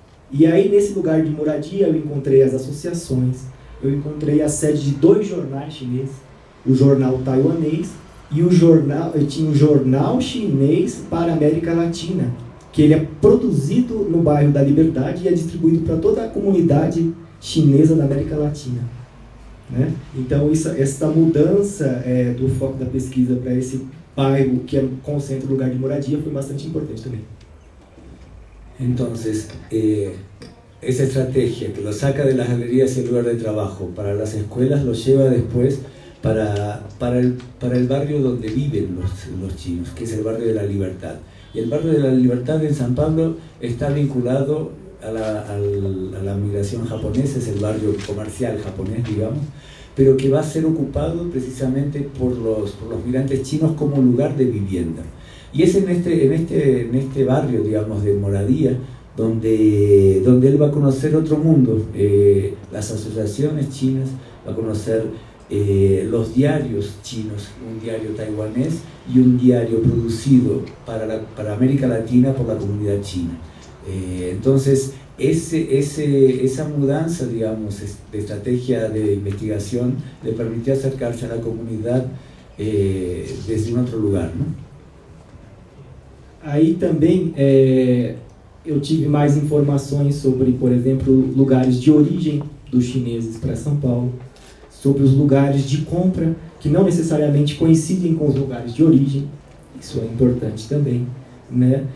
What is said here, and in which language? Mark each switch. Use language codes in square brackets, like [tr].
[pt] E aí, nesse lugar de moradia, eu encontrei as associações, eu encontrei a sede de 2 jornais chineses, o jornal taiwanês e tinha um jornal chinês para a América Latina, que ele é produzido no bairro da Liberdade e é distribuído para toda a comunidade chinesa da América Latina, né? Então, essa mudança do foco da pesquisa para esse bairro que concentra o lugar de moradia foi bastante importante também. [es] Entonces, esa estrategia que lo saca de las galerías y el lugar de trabajo para las escuelas lo lleva después para el barrio donde viven los chinos, que es el barrio de la Libertad. Y el barrio de la Libertad en San Pablo está vinculado a la migración japonesa, es el barrio comercial japonés, digamos, pero que va a ser ocupado precisamente por los migrantes chinos como lugar de vivienda. Y es en este barrio, digamos, de moradía, donde él va a conocer otro mundo, las asociaciones chinas, va a conocer los diarios chinos, un diario taiwanés y un diario producido para América Latina por la comunidad china. Entonces, esa mudanza, digamos, de estrategia de investigación le permitió acercarse a la comunidad desde un otro lugar, ¿no? [pt] Aí também eu tive mais informações sobre, por exemplo, lugares de origem dos chineses para São Paulo, sobre os lugares de compra que não necessariamente coincidem com os lugares de origem, isso é importante também, né?